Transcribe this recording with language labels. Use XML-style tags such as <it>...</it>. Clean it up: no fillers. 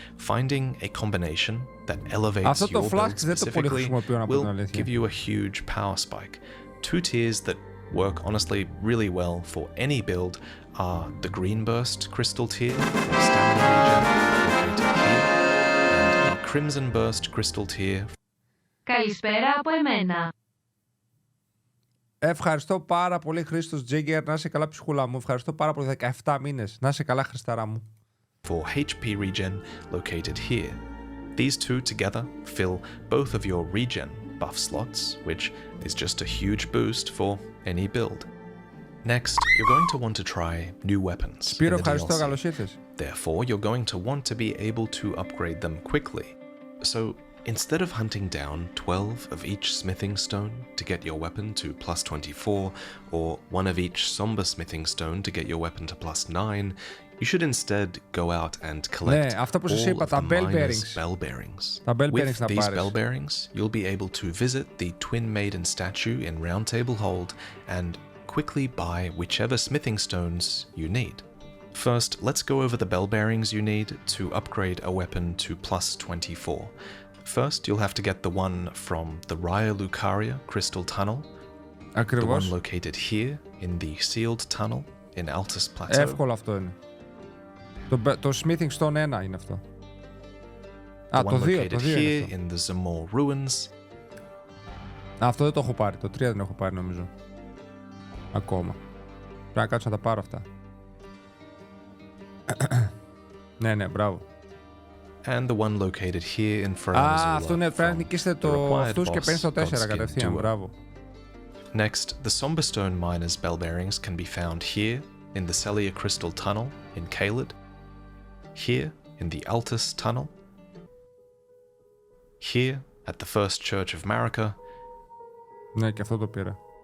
<en>Finding a combination that elevates your build specifically will give you a huge power spike. 2 tiers that work honestly really well for any build are the green burst crystal tier, or stamina regen, located here, and the crimson burst crystal tier.</en> <el>Καλησπέρα από εμένα. Ευχαριστώ πάρα πολύ, Χρήστος Τζίγκερ. Να είσαι καλά, ψυχούλα μου. Ευχαριστώ πάρα πολύ. 17 μήνες. Να είσαι καλά, Χρισταρά μου.</el> <en>For HP regen, located here. These two together fill both of your regen buff slots, which is just a huge boost for any build. Next, you're going to want to try new weapons in the DLC. Therefore, you're going to want to be able to upgrade them quickly. So, instead of hunting down 12 of each smithing stone to get your weapon to plus 24, or one of each somber smithing stone to get your weapon to plus 9, you should instead go out and collect all of the miners' bell bearings. With these bell bearings, you'll be able to visit the Twin Maiden statue in Round Table Hold and quickly buy whichever smithing stones you need. First, let's go over the bell bearings you need to upgrade a weapon to plus 24. First, you'll have to get the one from the Raya Lucaria Crystal Tunnel, the one located here in the Sealed Tunnel in Altus Plateau.</en> <el>Εύκολο αυτό είναι. Το Smithing Stone 1 είναι αυτό.</el> <en>The one located here in the Zamor Ruins.</en> <el>Αυτό δεν το έχω πάρει. Το 3 δεν έχω πάρει νομίζω. Ακόμα. Πρέπει να κάτσω να τα πάρω αυτά. Ναι, μπράβο.</el> <en>And the one located here in Faramazula.</en> <el>Αυτό είναι, πρέπει να νικήσετε αυτούς και παίρνεις το 4 κατευθείαν. Μπράβο.</el> <en>Next, the Somberstone Miners' bell bearings can be found here in the Celia Crystal Tunnel in Caelid, here in the Altus Tunnel, here at the First Church of Marika,</en> <el>ναι, και αυτό το πήρα.</el>